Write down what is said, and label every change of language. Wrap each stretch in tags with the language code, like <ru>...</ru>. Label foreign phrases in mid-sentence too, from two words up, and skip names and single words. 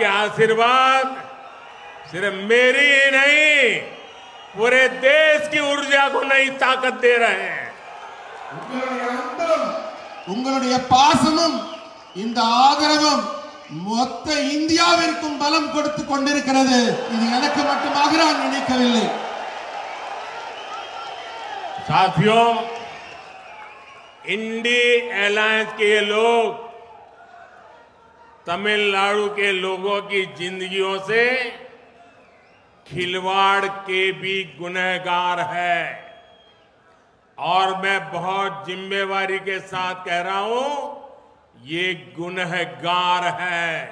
<hi>आशीर्वाद सिर्फ मेरी ही नहीं, पूरे देश की ऊर्जा को नई ताकत दे रहे हैं।</hi> <ta>உங்களுடைய பாசமும் இந்த ஆதரவும் மொத்த இந்தியாவிற்கும் பலம் கொடுத்து கொண்டிருக்கிறது. இது எனக்கு மட்டுமாக நான் நினைக்கவில்லை.</ta> <hi>साथियों, इंडी अलायंस के ये लोग तमिलनाडु के लोगों की जिंदगियों से खिलवाड़ के भी गुनहगार है, और मैं बहुत जिम्मेवारी के साथ कह रहा हूं, ये गुनहगार है।</hi>